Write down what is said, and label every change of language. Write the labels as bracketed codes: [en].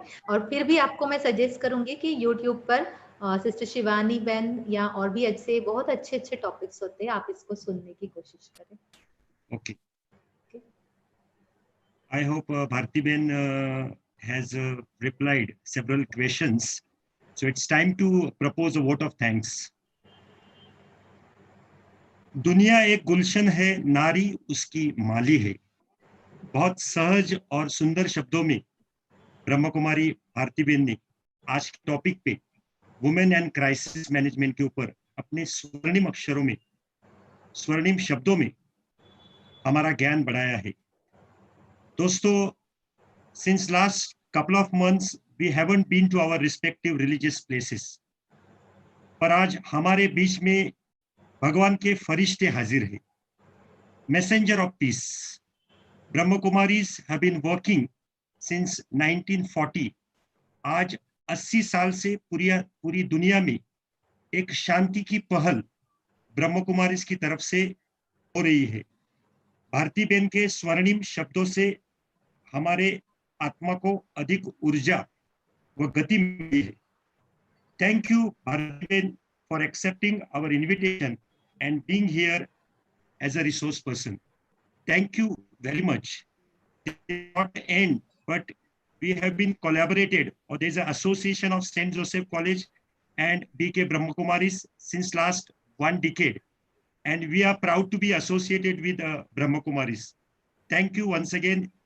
[hi] और फिर भी आपको मैं सजेस्ट करूंगी कि यूट्यूब पर सिस्टर शिवानी बहन या और भी अच्छे बहुत अच्छे टॉपिक्स होते हैं, आप इसको सुनने की कोशिश करें। [en] Okay. I hope Bharti Ben has replied several questions. So it's time to propose a vote of thanks. [hi] दुनिया एक गुलशन है, नारी उसकी माली है। बहुत सहज और सुंदर शब्दों में ब्रह्म कुमारी भारती बेन ने आज के टॉपिक पे वुमेन एंड क्राइसिस मैनेजमेंट के ऊपर अपने स्वर्णिम अक्षरों में, स्वर्णिम शब्दों में हमारा ज्ञान बढ़ाया है। [en] दोस्तों, since last couple of months we haven't been to our respective religious places, [hi] पर आज हमारे बीच में भगवान के फरिश्ते हाजिर हैं। [en] Messenger of peace, Brahma Kumaris have been working since 1940. [hi] आज 80 साल से पूरी दुनिया में एक शांति की पहल ब्रह्म कुमारीज की तरफ से हो रही है। भारती बेन के स्वर्णिम शब्दों से हमारे आत्मा को अधिक ऊर्जा व गति मिली है। [en] Thank you Bharti ben for accepting our invitation and being here as a resource person. Thank you very much. Not end, but we have been collaborated, or there is an association of St. Joseph College and BK Brahma Kumaris since last 1 decade. And we are proud to be associated with Brahma Kumaris. Thank you once again.